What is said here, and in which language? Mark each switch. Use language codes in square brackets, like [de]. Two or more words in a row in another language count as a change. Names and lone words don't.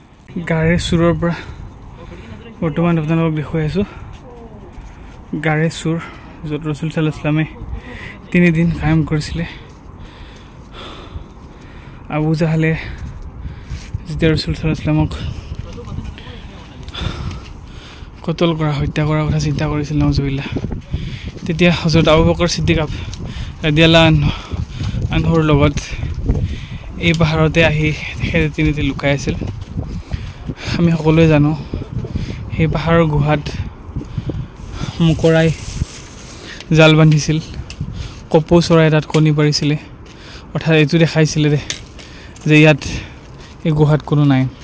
[as] গাড়ীৰ চুৰৰ পৰা বৰ্তমান আপোনালোকক দেখুৱাই আছোঁ গাড়ীৰ চুৰ য'ত ৰসুল [ar] صلى الله عليه وسلم [as] 3 দিন কায়েম কৰিছিলে আবু জাহলে যেতিয়া ৰসুল [ar] صلى الله عليه وسلم [as] কতল কৰা হত্যা কৰাৰ কথা চিন্তা কৰিছিল নাউজুবিল্লাহ তেতিয়া হযরত আবু বকর সিদ্দিক [ar] رضي الله عنه [as] লগত এই পাহাৰতে আহি তেখেতে 3 দিন লুকাই আছিল আমি সকলোৱে জানো এই পাহাৰৰ গুহাত মুকৰাই জাল বান্ধিছিল কপৌ চৰাই তাত কণী পাৰিছিলে অৰ্থাৎ এইটো দেখাইছিলে যে ইয়াত এই গুহাত কোনো নাই